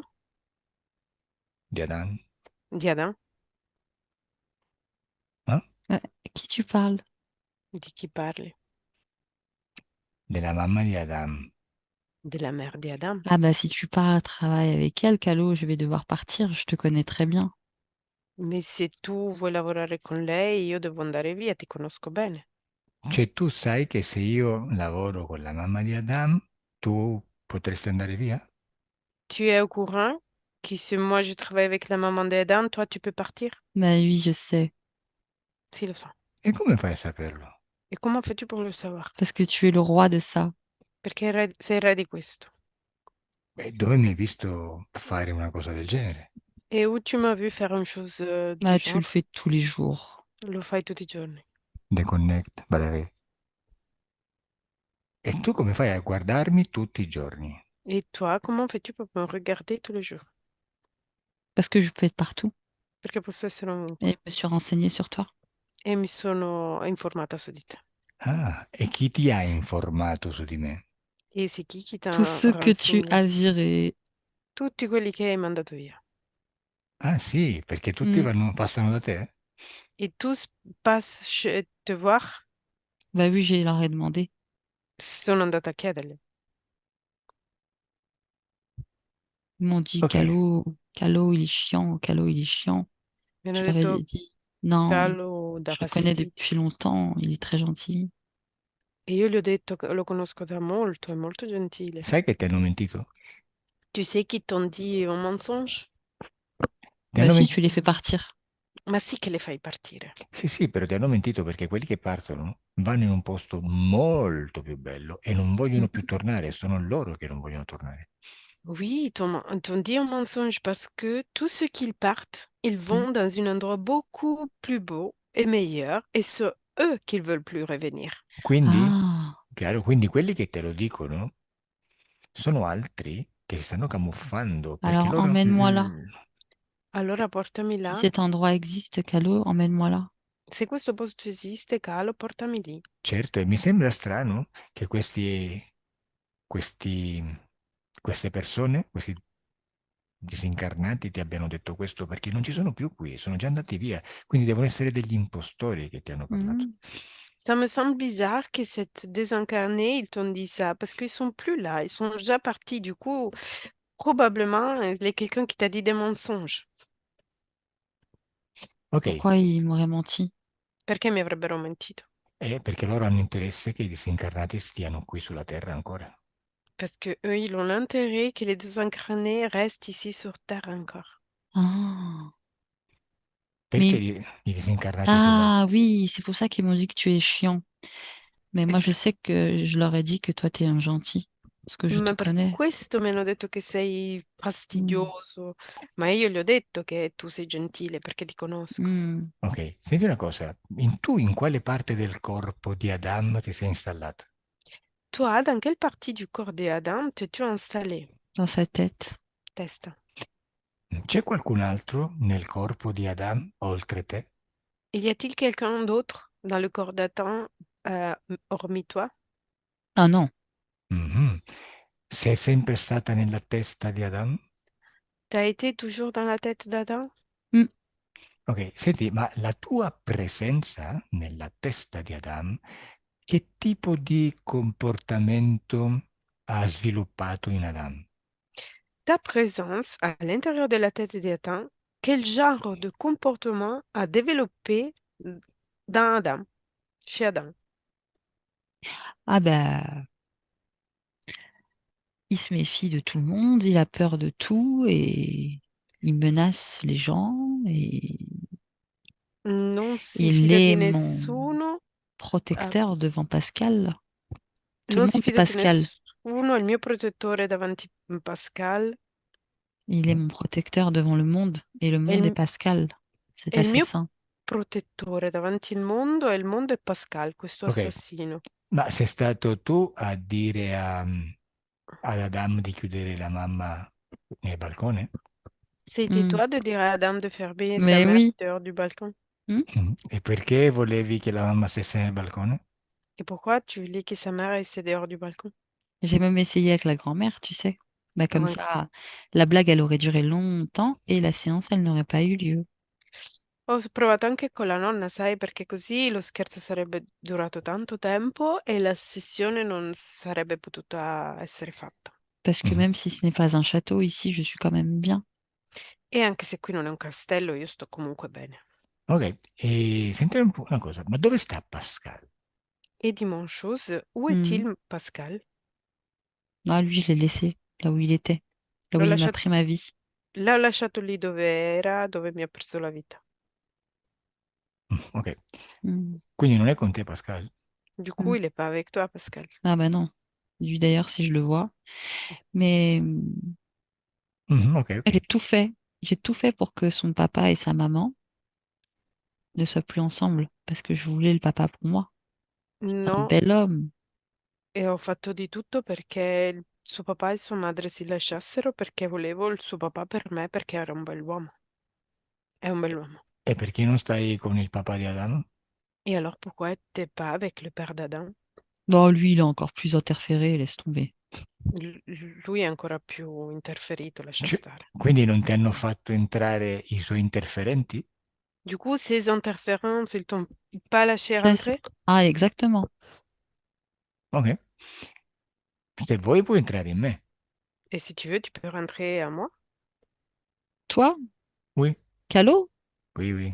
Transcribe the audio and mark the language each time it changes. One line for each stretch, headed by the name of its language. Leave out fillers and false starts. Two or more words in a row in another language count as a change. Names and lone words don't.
Italian: Di Adan? Di Adam? Eh?
French: À qui tu parles?
Italian: Di chi parli? Della mamma di Adam. Della mère di Adam?
French: Ah bah si tu pars à travail avec elle, Calo, je vais devoir partir, je te connais très bien.
Italian: Ma se tu vuoi lavorare con lei, io devo andare via, ti conosco bene. Cioè tu sai che se io lavoro con la mamma di Adam, tu potresti andare via?
French: Tu es au courant que si moi je travaille avec la maman d'Adam, toi tu peux partir? Bah oui, je sais,
Italian: Sì, lo so. E come fai a saperlo?
French: Et comment fais-tu pour le savoir? parce que tu es le roi de ça.
Italian: Perché sei re di questo. Beh, dove mi hai visto fare una cosa del genere?
French: Et où tu m'as vu faire une chose du Bah tu le genre? fais tous les jours.
Italian: Lo fai tutti i giorni.
English: The Connect, Valerie.
Italian: E tu come fai a guardarmi tutti i giorni?
French: Et toi, comment fais-tu pour me regarder tous les jours? Parce que je peux être partout.
Italian: Perché posso essere
French: Et
Italian: ovunque.
French: je me suis renseignée sur toi.
Italian: E mi sono informata su di te. Ah, e chi ti ha informato su di me?
French: E c'est chi Tous t'a ceux que tu renseigné? as virés.
Italian: Tutti quelli che hai mandato via. Ah sì, perché tutti Mm. passano da te?
French: Et tous passent te voir. Bah oui, je leur ai demandé.
Italian: Sono andata a chiedergli.
French: Ils m'ont dit, Ok, Calo, il est chiant, Calo, il est chiant.
Italian: Mi
French: Je
Italian: hanno
French: leur ai
Italian: detto
French: dit, non,
Italian: Calo dà
French: je le connais
Italian: fastidio.
French: depuis longtemps, il est très gentil.
Italian: E io gli ho detto che lo conosco da molto, è molto gentile. sai che ti hanno mentito?
French: Tu sais qu'ils t'ont dit un mensonge?
Italian: Ti
French: Bah
Italian: hanno
French: si,
Italian: men-
French: tu les fais partir.
Italian: Ma sì che le fai partire. Sì, sì, però ti hanno mentito perché quelli che partono vanno in un posto molto più bello e non vogliono più Mhm. tornare, sono loro che non vogliono tornare.
French: Oui, ils t'ont dit un mensonge parce que tous ceux qui partent, ils Mm. vont dans un endroit beaucoup plus beau et meilleur et c'est eux qui veulent plus revenir.
Italian: Quindi, Ah, chiaro, quindi quelli che te lo dicono sono altri che si stanno camuffando perché
French: alors
Italian: loro,
French: emmène-moi là.
Italian: Allora portami
French: Si
Italian: là.
French: cet endroit existe, Calo, emmène-moi là.
Italian: Se questo posto esiste, Calo, portami lì. certo, e mi sembra strano che questi, queste persone, questi disincarnati ti abbiano detto questo perché non ci sono più qui, sono già andati via, quindi devono essere degli impostori che ti hanno parlato. Mm.
French: Ça me semble bizarre que cette désincarnée, ils t'ont dit ça, parce qu'ils sont plus là, ils sont déjà partis. Du coup, probablement, il y a quelqu'un qui t'a dit des mensonges.
Italian: Ok,
French: Pourquoi ils m'auraient menti?
Italian: Perché mi avrebbero mentito? perché loro hanno interesse che i disincarnati stiano qui sulla Terra ancora.
French: Parce que eux, ils ont l'intérêt que les désincarnés restent ici sur Terre encore. Ah,
Italian: Perché
French: mais
Italian: i disincarnati sulla...
French: ah oui, c'est pour ça qu'ils m'ont dit que tu es chiant. Mais moi, je sais que je leur ai dit que toi, t'es un gentil. Parce que je te
Italian: Ma per
French: connais.
Italian: questo mi hanno detto che sei Mm. fastidioso, ma io gli ho detto che tu sei gentile perché ti conosco. Mm. Ok, senti una cosa, tu in quale parte del corpo di Adam ti sei installata?
French: Toi, dans quelle partie du corps de Adam t'es-tu installé? Dans sa tête.
Italian: Testa. C'è qualcun altro nel corpo di Adam oltre te?
French: Et y a-t-il quelqu'un d'autre dans le corps d'Adam, hormis toi? Ah non. Mhm.
Italian: Sei sempre stata nella testa di Adam?
French: T'as été toujours dans la tête d'Adam? Mm.
Italian: Ok, senti, ma la tua presenza nella testa di Adam, che tipo di comportamento ha sviluppato in Adam?
French: Ta présence à l'intérieur de la tête d'Adam, quel genre de comportement a développé dans Adam, chez Adam? Ah bah, il se méfie de tout le monde, il a peur de tout et il menace les gens et
Italian: Non si
French: il
Italian: fida di
French: est mon
Italian: nessuno, eh,
French: protecteur devant Pascal. Tout le
Italian: non
French: monde
Italian: si
French: est
Italian: fida di
French: Pascal.
Italian: nessuno, è il mio protettore davanti a Pascal,
French: Il est mon protecteur devant le monde et le
Italian: è
French: monde est
Italian: il,
French: Pascal. C'est
Italian: è il mio
French: assassin.
Italian: protettore davanti al mondo e il mondo è Pascal, questo Ok, assassino. ma sei stato tu a dire ad Adam di chiudere la mamma nel balcone?
French: C'était Mm. toi de dire à Adam de fermer sa Mais mère oui. dehors du balcon. Mm.
Italian: E perché volevi che la mamma stesse nel balcone?
French: Et pourquoi tu voulais que sa mère essaie dehors du balcon? J'ai même essayé avec la grand-mère, tu sais. Bah, comme Ouais. ça, la blague, elle aurait duré longtemps et la séance, elle n'aurait pas eu lieu.
Italian: Ho provato anche con la nonna, sai, perché così lo scherzo sarebbe durato tanto tempo e la sessione non sarebbe potuta essere fatta.
French: Parce que Mhm. même si ce n'est pas un château, ici, je suis quand même bien.
Italian: E anche se qui non è un castello, io sto comunque bene. Ok, e senti un po' una cosa, ma dove sta Pascal?
French: Et dis-moi une chose, où Mm. est-il, Pascal? Ah, lui, je l'ai laissé là où il était, là où
Italian: L'ho
French: il m'a
Italian: lasciato,
French: pris ma vie.
Italian: l'ho lasciato lì dove era, dove mi ha perso la vita. Ok, Mm. quindi non è con te Pascal?
French: Du coup, Mm. il n'est pas avec toi, Pascal. Ah bah non. Lui, d'ailleurs, si je le vois. Mais Mhm, ok, ok. j'ai tout fait. J'ai tout fait pour que son papa et sa maman ne soient plus ensemble. Parce que je voulais le papa pour moi. C'est un
Italian: No,
French: bel homme.
Italian: e ho fatto di tutto perché il suo papà e sua madre si lasciassero perché volevo il suo papà per me perché era un bell'uomo. È un bell'uomo. E perché non stai con il papà di Adam?
French: Et alors pourquoi t'es pas avec le père d'Adam? Bon, lui, il a encore plus interféré, laisse tomber.
Italian: Lui è ancora più interferito, lascia Cioè, stare. quindi non ti hanno fatto entrare i suoi interferenti?
French: Du coup, ces interférences, ils t'ont pas lâché Ça, c'est- rentrer? Ah, exactement.
Italian: Ok, se vuoi puoi entrare in me.
French: Et si tu veux, tu peux rentrer à moi. Toi, Oui, Calo, oui, oui.